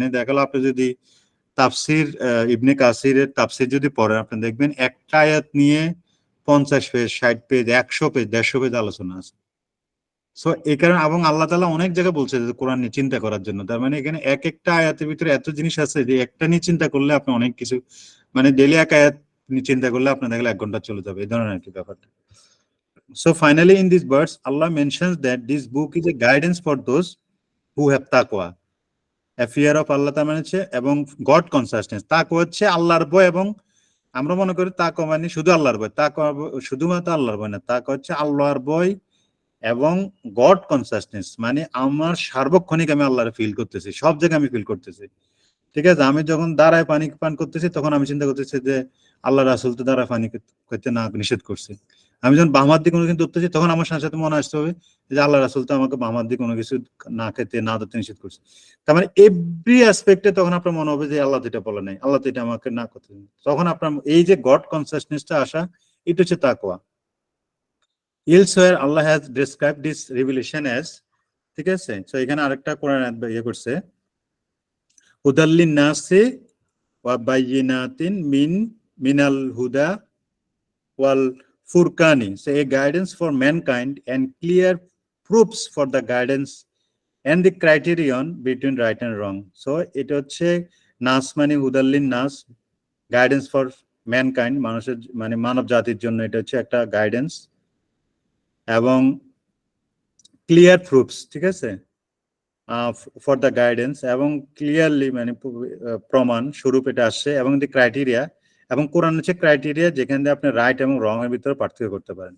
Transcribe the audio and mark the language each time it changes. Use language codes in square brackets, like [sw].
[bn] মানে দেখালো আপনি যদি তাফসির ইবনে কাসিরের তাফসির যদি পড়েন, আপনি দেখবেন একটা আয়াত নিয়ে 50 পেজ 60 পেজ 100 পেজ 150 পেজ আলোচনা আছে। সো এই কারণে এবং আল্লাহ তাআলা অনেক জায়গায় বলছে যে কোরআন নিয়ে চিন্তা করার জন্য, তার মানে এখানে এক একটা আয়াতের ভিতরে এত জিনিস আছে যে একটা নিয়ে চিন্তা করলে আপনি অনেক কিছু, মানে ডেইলি এক আয়াত নিয়ে চিন্তা করলে আপনার দেখলে 1 ঘন্টা চলে যাবে, এই ধরনের আর কি ব্যাপারটা। [en] So finally in this verse Allah mentions that this book is a guidance for those who have taqwa, a fear of Allah [bn] তার মানে হচ্ছে এবং গড কনসাসনেস। তাকওয়া হচ্ছে আল্লাহর ভয়, এবং আমরা মনে করি তাকওয়া মানে শুধু আল্লাহর ভয়, তাকওয়া শুধুমাত্র আল্লাহর ভয় না, তাকওয়া হচ্ছে আল্লাহর ভয় এবং গড কনসাসনেস, মানে আমার সার্বক্ষণিক আমি আল্লাহর ফিল করতেছি, সব জায়গায় আমি ফিল করতেছি, ঠিক আছে। আমি যখন দাঁড়ায় পানি পান করতেছি তখন আমি চিন্তা করতেছি যে আল্লাহ রাসূল তো দাঁড়ায় পানি করতে না নিষেধ করছে। আমি যখন বাম হাত দিয়ে কোনো কিছু ধরতেছি তখন আমার সাথে সাথে মনে আসতে হবে যে আল্লাহ রাসূল তো আমাকে বাম হাত দিয়ে কোনো কিছু না খেতে না ধরতে নিষেধ করছে। তার মানে এভরি অ্যাসপেক্টে তখন আপনার মনে হবে যে আল্লাহ তো এটা বলে নাই, আল্লাহ তো এটা আমাকে না করতে, তখন আপনার এই যে গড কনসাসনেসটা আসা, এটা হচ্ছে তাকওয়া। [en] Elsewhere Allah has described this revelation as, [bn] ঠিক আছে। তো এখানে আরেকটা কোরআন আয়াত ইয়ে করছে, [ar] হুদাল্লিন নাসি ওয়া বায়িনাতিন মিনাল হুদা wal furqani, [en] so a guidance for mankind and clear proofs for the guidance and the criterion between right and wrong. [bn] So এটা হচ্ছে নাস মানে হুদাল্লিন নাস, গাইডেন্স ফর ম্যানকাইন্ড, মানুষের মানে মানব জাতির জন্য এটা হচ্ছে একটা গাইডেন্স, এবং ক্লিয়ার প্রুফস, ঠিক আছে, ফর দ্য গাইডেন্স, এবং ক্লিয়ারলি মানে প্রমাণ স্বরূপ এটা আসছে, এবং দি ক্রাইটেরিয়া, এবং কোরআন হচ্ছে ক্রাইটেরিয়া যেখান দিয়ে আপনি রাইট এবং রং এর ভিতরে পার্থক্য করতে পারেন।